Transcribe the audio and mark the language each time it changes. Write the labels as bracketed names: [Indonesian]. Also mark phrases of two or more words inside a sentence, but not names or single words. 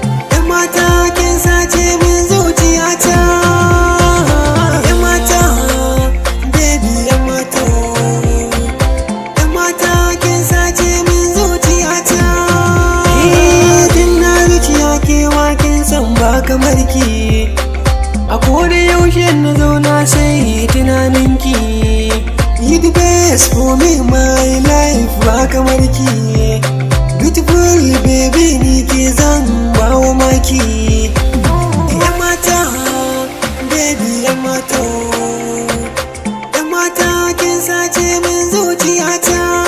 [Hausa] 'Yan mata, kin sace min zuciyata. 'Yan mata, baby, 'yan mata, oh. 'Yan mata, kin sace min zuciyata. Eh, tun na zuciya kewa kin san ba kamar ki. A koda yaushe na zauna sai tunanin ki. [English] You the best for me, my life, [Hausa] ba kamar ki. [English] Beautiful baby, [Hausa] ni ke zan ba wa maki. 'Yan mata, baby, 'yan mata, oh. 'Yan mata, kin sace min zuciyata.